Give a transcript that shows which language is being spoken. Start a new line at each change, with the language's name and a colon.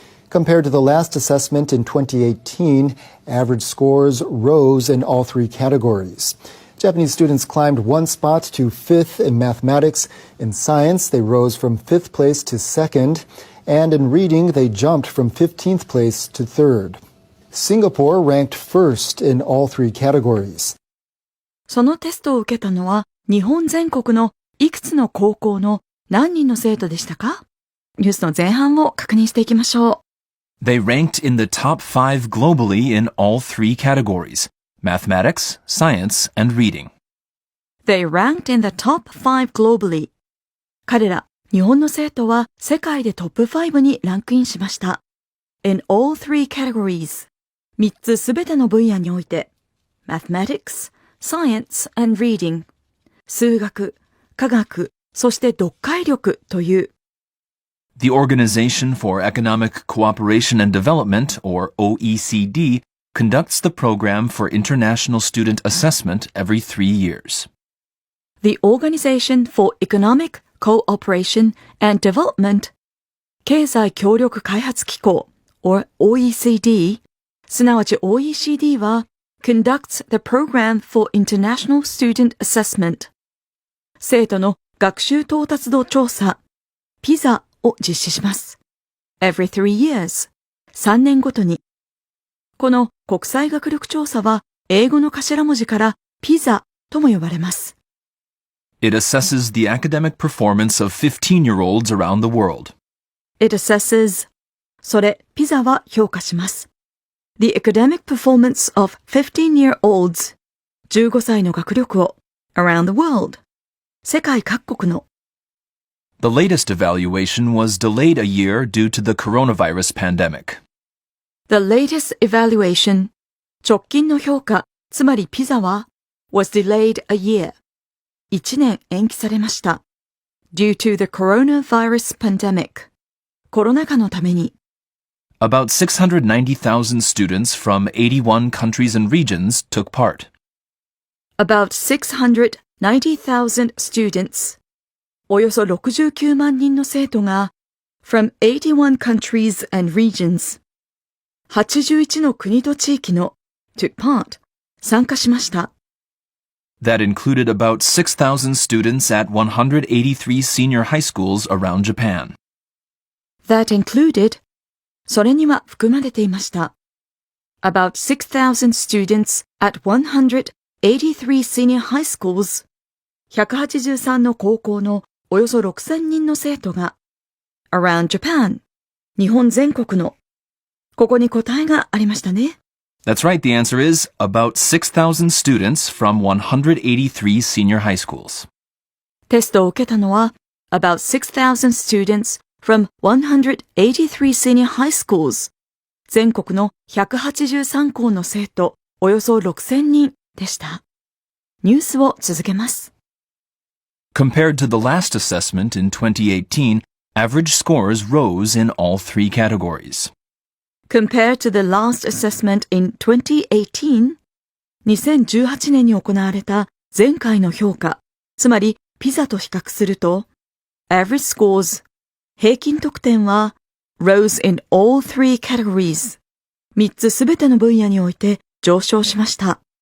English: Compared to the last assessment in 2018, average scores rose in all 3 categories. Japanese students climbed 1 spot to 5th in mathematics. In science, they rose from 5th place to 2nd. And in reading, they jumped from 15th place to 3rd. Singapore ranked 1st in all 3 categories.
Japanese: そのテストを受けたのは日本全国のいくつの高校の何人の生徒でしたか？ニュースの前半を確認していきましょう。
English: They ranked in the top 5 globally in all 3 categories: mathematics, science, and reading. They ranked in the top 5 globally.
Japanese: 彼ら、日本の生徒は世界でトップ5にランクインしました。
English: In all 3 categories.
Japanese: 3つすべての分野において、
English: mathematics, science, and reading.
Japanese: 数学、科学、そして読解力という。
English: The Organization for Economic Cooperation and Development, or OECD, conducts the Program for International Student Assessment every 3 years. The Organization for Economic Cooperation and Development
Japanese: 経済協力開発機構
English: or OECD
Japanese: すなわち
English: OECD は conducts the Program for International Student Assessment
Japanese: 生徒の学習到達度調査
English: PISA
Japanese: を実施します。
English: Every 3 years
Japanese: 3年ごとにこの国際学力調査は英語の頭文字から PISA とも呼ばれます。
English: It assesses the academic performance of 15-year-olds around the world. It assesses
Japanese: それ、PISA は評価します。
English: The academic performance of 15-year-olds
Japanese: 15歳の学力を
English: around the world
Japanese: 世界各国の
English: The latest evaluation was delayed a year due to the coronavirus pandemic. The latest evaluation
Japanese: 直近の評価つまり PISA は
English: was delayed a year
Japanese: 1年延期されました。
English: Due to the coronavirus pandemic
Japanese: コロナ禍のために
English: About 690,000 students from 81 countries and regions took part. About 690,000 students.
Japanese: およそ69万人の生徒が
English: from 81 countries and regions.
Japanese: 81の国と地域の
English: took part.
Japanese: 参加しました。
English: That included about 6,000 students at 183 senior high schools around Japan. That included.
Japanese: それには含まれていました。
English: About 6,000 students at 183 senior high schools.
Japanese: 183の高校のおよそ6,000人の生徒が
English: around Japan.
Japanese: 日本全国の。ここに答えがありましたね。
English: That's right, the answer is about 6,000 students from 183 senior high schools.
Japanese: テストを受けたのは
English: about 6,000 students from 183 senior high schools.
Japanese: 全国の183校の生徒およそ6,000人でした。ニュースを続けます。
English: Compared to the last assessment in 2018, average scores rose in all three categories. Compared to the last assessment in 2018,
Japanese: 2018年に行われた前回の評価、つまりピザと比較すると、
English: average scores、
Japanese: 平均得点は
English: rose in all three categories、
Japanese: 3つすべての分野において上昇しました。